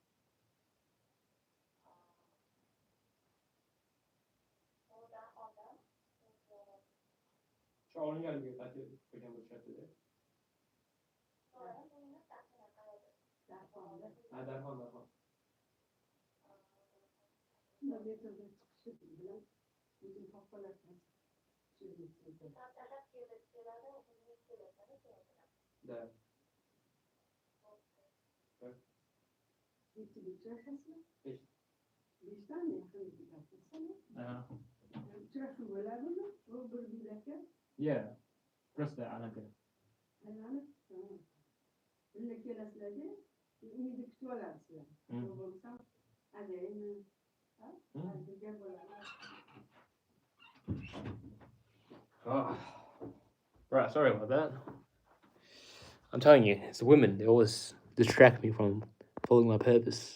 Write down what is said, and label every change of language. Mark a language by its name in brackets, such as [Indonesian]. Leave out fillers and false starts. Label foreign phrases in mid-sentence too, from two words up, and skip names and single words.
[Turkish] Şu onun geldi, Tate koyacağım bu chatte. Ha, derhal. [Russian] Да. [English] Yeah. [Russian] Просто она говорит. [English] Oh. Right, sorry about that. I'm telling you, it's the women. They always distract me from following my purpose.